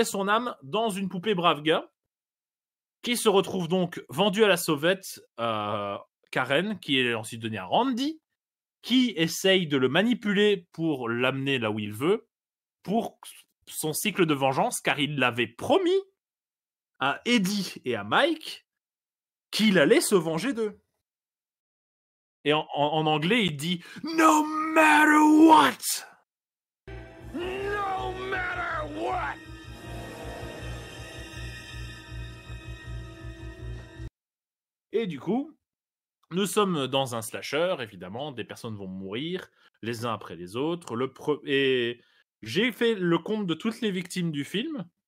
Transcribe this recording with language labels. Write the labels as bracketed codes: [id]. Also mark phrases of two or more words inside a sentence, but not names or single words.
[fr] son âme dans une poupée Bravga, qui se retrouve donc vendue à la sauvette à Karen, qui est ensuite donnée à Randy, qui essaye de le manipuler pour l'amener là où il veut, pour son cycle de vengeance, car il l'avait promis à Eddie et à Mike qu'il allait se venger d'eux. Et en anglais, il dit « [en] No matter what !» No matter what! [fr] Et du coup, nous sommes dans un slasher, évidemment, des personnes vont mourir, les uns après les autres. Et j'ai fait le compte de toutes les victimes du film.